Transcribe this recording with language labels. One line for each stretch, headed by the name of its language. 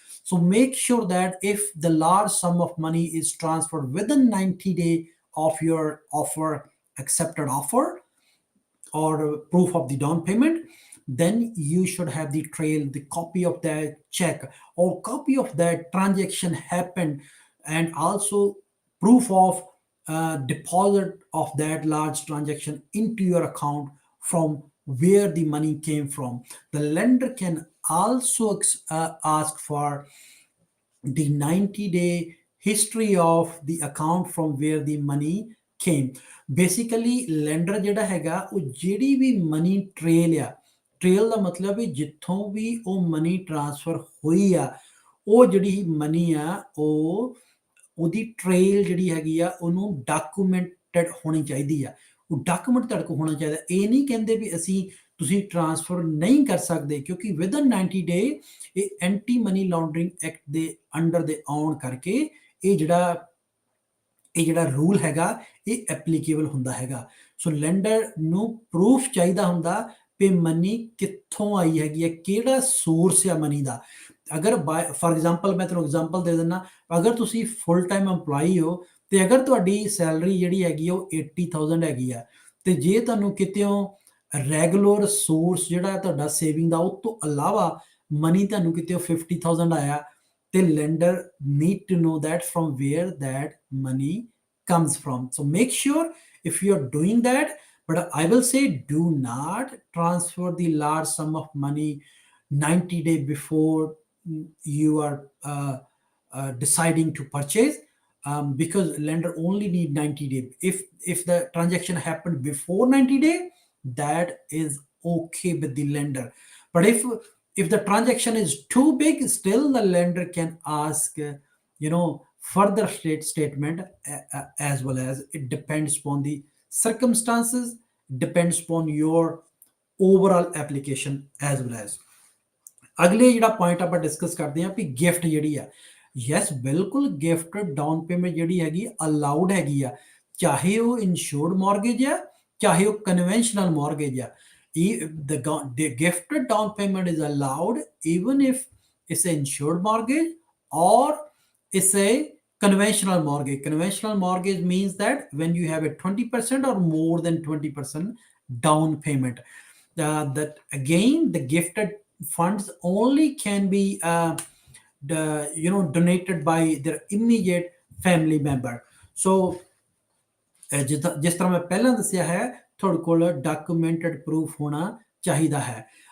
English: So make sure that if the large sum of money is transferred within 90 days of your offer, accepted offer, or proof of the down payment, then you should have the trail, the copy of that check or copy of that transaction happened, and also proof of deposit of that large transaction into your account from where the money came from. The lender can also ask for the 90-day history of the account from where the money came.
Punjabi: Basically lender ਜਿਹੜਾ ਹੈਗਾ ਉਹ ਜਿਹੜੀ ਵੀ money trail ਆ, trail ਦਾ ਮਤਲਬ ਵੀ ਜਿੱਥੋਂ ਵੀ ਉਹ money transfer ਹੋਈ ਆ, ਉਹ ਜਿਹੜੀ ਮਨੀ ਆ ਉਹ ਉਹਦੀ ਟ੍ਰੇਲ ਜਿਹੜੀ ਹੈਗੀ ਆ ਉਹਨੂੰ ਡਾਕੂਮੈਂਟਡ ਹੋਣੀ ਚਾਹੀਦੀ ਆ। ਉਹ ਡਾਕੂਮੈਂਟ ਤੁਹਾਡੇ ਕੋਲ ਹੋਣਾ ਚਾਹੀਦਾ। ਇਹ ਨਹੀਂ ਕਹਿੰਦੇ ਵੀ ਅਸੀਂ ਤੁਸੀਂ ਟ੍ਰਾਂਸਫਰ ਨਹੀਂ ਕਰ ਸਕਦੇ, ਕਿਉਂਕਿ
English: within 90 day
Punjabi: ਇਹ ਐਂਟੀ ਮਨੀ ਲਾਂਡਰਿੰਗ ਐਕਟ ਦੇ ਅੰਡਰ ਦੇ ਆਉਣ ਕਰਕੇ ਇਹ ਜਿਹੜਾ ਰੂਲ ਹੈਗਾ ਇਹ ਐਪਲੀਕੇਬਲ ਹੁੰਦਾ ਹੈਗਾ। ਸੋ ਲੈਂਡਰ ਨੂੰ ਪ੍ਰੂਫ ਚਾਹੀਦਾ ਹੁੰਦਾ ਵੀ ਮਨੀ ਕਿੱਥੋਂ ਆਈ ਹੈਗੀ ਹੈ, ਕਿਹੜਾ ਸੋਰਸ ਆ ਮਨੀ ਦਾ। ਅਗਰ ਫॉर एग्जांपल ਮੈਂ ਤੁਹਾਨੂੰ ਐਗਜ਼ਾਮਪਲ ਦੇ ਦਿੰਦਾ, ਅਗਰ ਤੁਸੀਂ ਫੁੱਲ ਟਾਈਮ EMPLOYEE ਹੋ ਤੇ ਅਗਰ ਤੁਹਾਡੀ ਸੈਲਰੀ ਜਿਹੜੀ ਹੈਗੀ ਉਹ 80,000 ਹੈਗੀ ਆ, ਤੇ ਜੇ ਤੁਹਾਨੂੰ ਕਿਤੇੋਂ ਰੈਗੂਲਰ ਸੋਰਸ ਜਿਹੜਾ ਤੁਹਾਡਾ ਸੇਵਿੰਗ ਦਾ ਉਹ ਤੋਂ ਇਲਾਵਾ ਮਨੀ ਤੁਹਾਨੂੰ ਕਿਤੇ 50,000 ਆਇਆ, ਤੇ
English: lender need to know that from where that money comes from. So make sure if you're doing that, but I will say do not transfer the large sum of money 90 days before you are deciding to purchase, because lender only need 90 days. If the transaction happened before 90 days, that is okay with the lender. But if the transaction is too big, still the lender can ask further statement, as well as it depends upon the circumstances, depends upon your overall application as well as।
Punjabi: ਅਗਲੇ ਜਿਹੜਾ point ਆਪਾਂ discuss ਕਰਦੇ ਹਾਂ ਵੀ gift ਜਿਹੜੀ ਆ, yes ਬਿਲਕੁਲ gift down payment ਜਿਹੜੀ ਹੈਗੀ ਅਲਾਉਡ ਹੈਗੀ ਆ, ਚਾਹੇ ਉਹ ਇਨਸ਼ੋਰਡ ਮੌਰਗੇਜ ਆ ਚਾਹੇ ਉਹ ਕਨਵੈਨਸ਼ਨਲ ਮੌਰਗੇਜ ਆ।
English: The gifted down payment is allowed even if it's an insured mortgage or it's a conventional mortgage. Conventional mortgage means that when you have a 20% or more than 20% down payment, that again the gifted funds only can be donated by their immediate family member.
Punjabi: So ਜਿਸ ਤਰ੍ਹਾਂ ਮੈਂ ਪਹਿਲਾਂ ਦੱਸਿਆ ਹੈ ਤੁਹਾਡੇ ਕੋਲ documented proof ਹੋਣਾ ਚਾਹੀਦਾ ਹੈ।